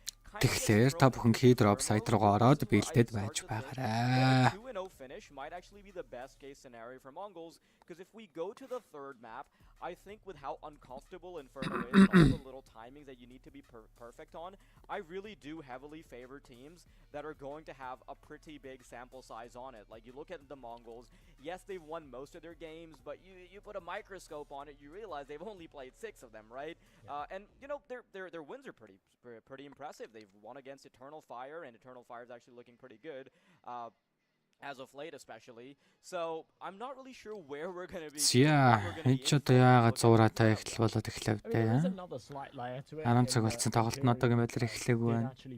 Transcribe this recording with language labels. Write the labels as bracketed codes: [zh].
[mn] Тэгэхээр та бүхэн Keydrop сайт руугаа ороод бэлдээд байж байгаарай. [en] Might actually be the best case scenario for Mongols, because if we go to the third map, I think with how uncomfortable Inferno is and all the little timings that you need to be perfect on, I really do heavily favor teams that are going to have a pretty big sample size on it. Like you look at the Mongols, yes, they've won most of their games, but you put a microscope on it, you realize they've only played 6 of them, right? And you know their wins are pretty impressive. They've won against Eternal Fire, and Eternal Fire is actually looking pretty good. As of late especially. So I'm not really sure where we're going to be. [mn] Энд одоо яагаад зураатай эхлэл болоод эхлэв дээ. 10 цаг болсон тоглолт нь одоогийн байдлаар эхлэегүй байна.